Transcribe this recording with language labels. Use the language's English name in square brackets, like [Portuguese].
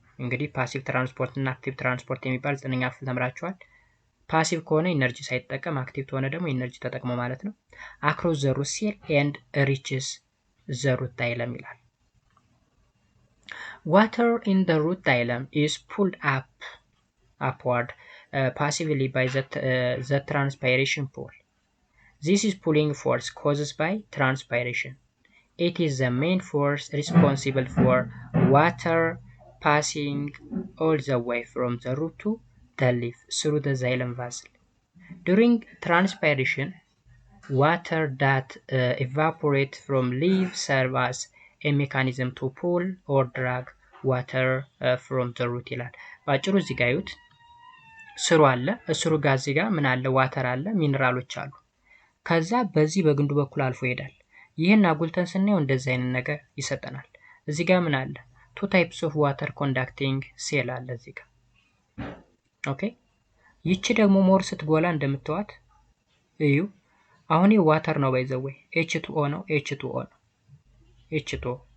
[Amharic] እንግዲህ ፓሲቭ ትራንስፖርት እና አክቲቭ ትራንስፖርት የሚባል 9ኛ ክፍል ተምራችኋል። ፓሲቭ ከሆነ ኢነርጂ ሳይጠቀም፣ አክቲቭ ከሆነ ደግሞ ኢነርጂ ተጠቅሞ ማለት ነው። [English] across the root cell and reaches the root xylem ይላል። Water in the root xylem is pulled upward passively by the transpiration pole. This is pulling force caused by transpiration. It is the main force responsible for water passing all the way from the root to the leaf through the xylem vessel. During transpiration, water that evaporates from leaf serve as a mechanism to pull or drag water from the root [Amharic] ይላል። ባጭሩ እዚህ ጋር ይዩት ስሩ አለ ስሩ ጋር እዚህ ጋር ምን አለ ዋተር አለ ሚነራሎች አሉ ከዛ በዚህ በግንዱ በኩል አልፎ ይሄዳል ይሄን አጉልተን ስናየው እንደዚህ አይነት ነገር ይሰጠናል እዚህ ጋር ምን አለ [English] two types of water conducting cell [Amharic] አለ እዚህ ጋር ኦኬ ይቺ ደግሞ ሞር ስትጎላ እንደምትዋት እዩ አሁን ይሄ ዋተር ነው ባይዘው H2O ነው H2O ነው H2O